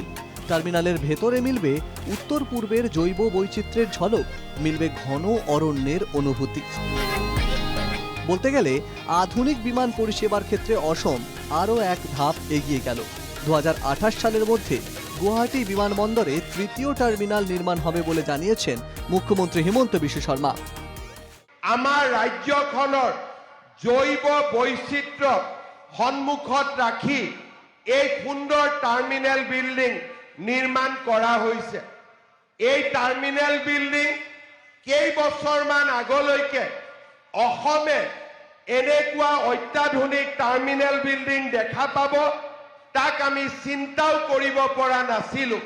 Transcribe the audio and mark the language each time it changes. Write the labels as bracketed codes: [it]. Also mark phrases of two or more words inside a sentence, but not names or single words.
[bn] টার্মিনালের ভেতরে মিলবে উত্তর পূর্বের জৈব বৈচিত্র্যের ঝলক, মিলবে ঘন অরণ্যের অনুভূতি। বলতে গেলে আধুনিক বিমান পরিষেবার ক্ষেত্রে অসম আরও এক ধাপ এগিয়ে গেল। 2028 সালের মধ্যে গুয়াহাটি বিমানবন্দরে তৃতীয় টার্মিনাল নির্মাণ হবে বলে জানিয়েছেন মুখ্যমন্ত্রী হিমন্ত বিশ্ব শর্মা। [as] আমাৰ ৰাজ্যখনৰ জৈৱ বৈচিত্ৰ্য সন্মুখত ৰাখি এই সুন্দৰ টাৰ্মিনেল বিল্ডিং নিৰ্মাণ কৰা হৈছে। এই টাৰ্মিনেল বিল্ডিং কেইবছৰমান আগলৈকে অসমে এনেকুৱা অত্যাধুনিক টাৰ্মিনেল বিল্ডিং দেখা পাব তাক আমি চিন্তাও কৰিব পৰা নাছিলোঁ।